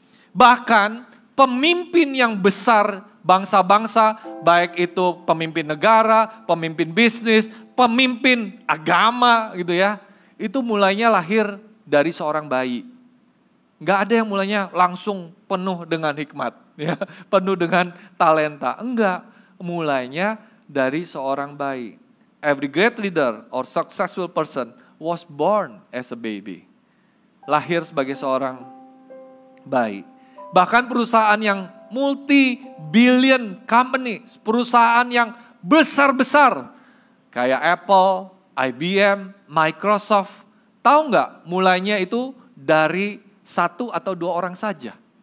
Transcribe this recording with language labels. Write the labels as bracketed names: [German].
[Indonesian] Bahkan pemimpin yang besar bangsa-bangsa, baik itu pemimpin negara, pemimpin bisnis, pemimpin agama gitu ya. Itu mulainya lahir dari seorang bayi. Gak ada yang mulainya langsung penuh dengan hikmat, ya, penuh dengan talenta. Enggak, mulainya dari seorang bayi. [English] Every great leader or successful person was born as a baby. [Indonesian] Lahir sebagai seorang bayi. Bahkan perusahaan yang [English] multi-billion company, [Indonesian] perusahaan yang besar-besar, kayak Apple, IBM, Microsoft, Tahu nggak, mulainya itu dari 1 atau 2 orang saja.